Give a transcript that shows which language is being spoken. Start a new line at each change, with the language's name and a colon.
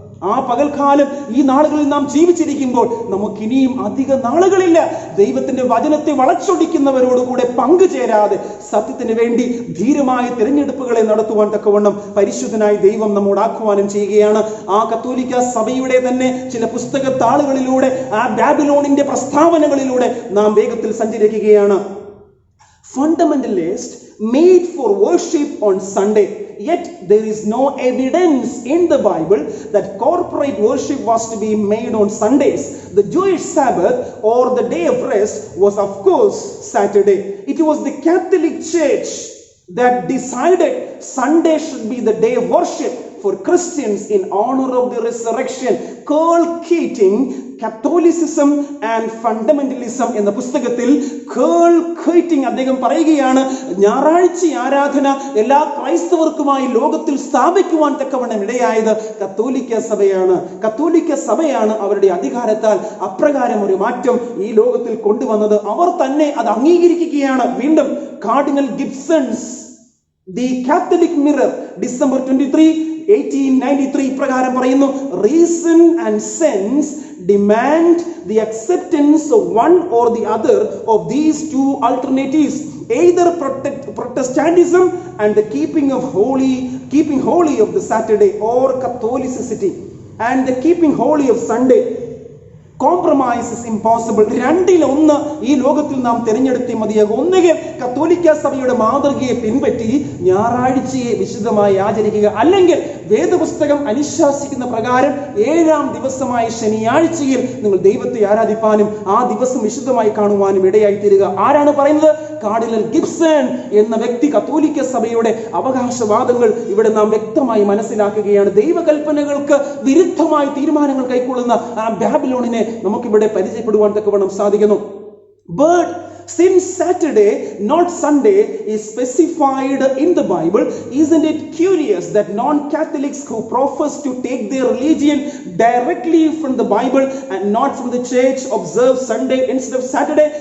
Malayalam: ആ പകൽക്കാലം ഈ നാളുകളിൽ നാം ജീവിച്ചിരിക്കുമ്പോൾ നമുക്കിനിയും അധിക നാളുകളില്ല ദൈവത്തിന്റെ വചനത്തെ വളച്ചൊടിക്കുന്നവരോടുകൂടെ പങ്കുചേരാതെ സത്യത്തിന് വേണ്ടി ധീരമായ തിരഞ്ഞെടുപ്പുകളെ നടത്തുവാൻ തക്കവണ്ണം പരിശുദ്ധനായ ദൈവം നമ്മോട് ആഹ്വാനം ചെയ്യുകയാണ്. ആ കത്തോലിക്ക സഭയുടെ തന്നെ ചില പുസ്തക താളുകളിലൂടെ, ആ ബാബിലോണിന്റെ പ്രസ്താവനകളിലൂടെ നാം വേഗത്തിൽ സഞ്ചരിക്കുകയാണ്.
English: Fundamentalist made for worship on Sunday. Yet there is no evidence in the Bible that corporate worship was to be made on Sundays. The Jewish Sabbath or the day of rest was of course Saturday. It was the Catholic Church that decided Sunday should be the day of worship for Christians in honor of the resurrection.
Malayalam: Karl Keating, Catholicism and Fundamentalism എന്ന പുസ്തകത്തിൽ കേൾ Keating അദ്ദേഹം പറയുകയാണ്, ഞായറാഴ്ച ആരാധന എല്ലാ ക്രൈസ്തവർക്കുമായി ലോകത്തിൽ സ്ഥാപിക്കുവാൻ തക്കവണ്ണം ഇടയായത് കത്തോലിക്ക സഭയാണ്. കത്തോലിക്ക സഭയാണ് അവരുടെ അധികാരത്താൽ അപ്രകാരം ഒരു മാറ്റം ഈ ലോകത്തിൽ കൊണ്ടുവന്നത്. അവർ തന്നെ അത് അംഗീകരിക്കുകയാണ്. വീണ്ടും cardinal ഗിബ്സൺസ് the Catholic mirror December 23, 1893 പ്രകാരം പറയുന്നു,
English: Reason and sense demand the acceptance of one or the other of these two alternatives, either Protestantism and the keeping holy of the Saturday, or Catholicity and the keeping holy of Sunday. Compromise is impossible.
Malayalam: രണ്ടിലൊന്ന് ഈ ലോകത്തിൽ നാം തിരഞ്ഞെടുത്തേ മതിയാകും. ഒന്നുകിൽ കത്തോലിക്ക സഭയുടെ മാതൃകയെ പിൻപറ്റി ഞായറാഴ്ചയെ വിശുദ്ധമായി ആചരിക്കുക, അല്ലെങ്കിൽ വേദപുസ്തകം അനുശാസിക്കുന്ന പ്രകാരം 7-ാം ദിവസമായ ശനിയാഴ്ചയിൽ നിങ്ങൾ ദൈവത്തെ ആരാധിപ്പാനും ആ ദിവസം വിശുദ്ധമായി കാണുവാനും ഇടയായി തീരുക. ആരാണ് പറയുന്നത്? കാർഡിനൽ ഗിബ്സൺ എന്ന വ്യക്തി. കത്തോലിക്ക സഭയുടെ അവകാശവാദങ്ങൾ ഇവിടെ നാം വ്യക്തമായി മനസ്സിലാക്കുകയാണ്. ദൈവകൽപ്പനകൾക്ക് വിരുദ്ധമായി തീരുമാനങ്ങൾ കൈക്കൊള്ളുന്ന ആ ബാബിലോണിനെ നമുക്കിവിടെ പരിചയപ്പെടുവാൻ തക്കവണ്ണം സാധിക്കുന്നു.
English: But since Saturday, not Sunday, is specified in the Bible, isn't it curious that non-Catholics who profess to take their religion directly from the Bible and not from the church observe Sunday instead of Saturday?